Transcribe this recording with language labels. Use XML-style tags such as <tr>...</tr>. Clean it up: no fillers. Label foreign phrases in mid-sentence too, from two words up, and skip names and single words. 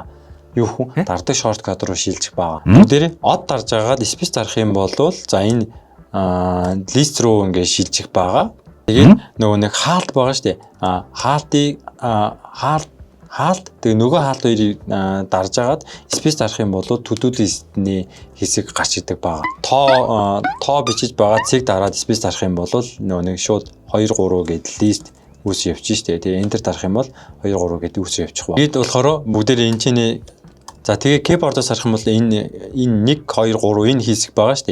<mn>Юу хүн дардаг shortcut руу шилжих байгаа. Бүгдээрээ од дарж агаад space дарах юм бол за энэ list руу ингээд шилжих байгаа. Тэгээд нөгөө нэг хаалт байгаа шүү дээ. Хаалт тэгээ нөгөө хаалт хоёрыг дарж агаад space дарах юм бол</mn> <en>to-do list-</en> <mn>ний хэсэг гарч идэг байгаа. Тоо бичиж байгаа цэг дараад space дарах юм бол нөгөө нэг шууд 2 3 гэдэг list үүс явчих штэ. Тэгээ enter дарах юм бол 2 3 гэдэг үүс явчих байна. Бид болохоор бүгдээрээ энэ чинь за тэгээ keyboard-оос харах юм бол энэ 1 2 3 энэ хэсэг байгаа штэ.</mn>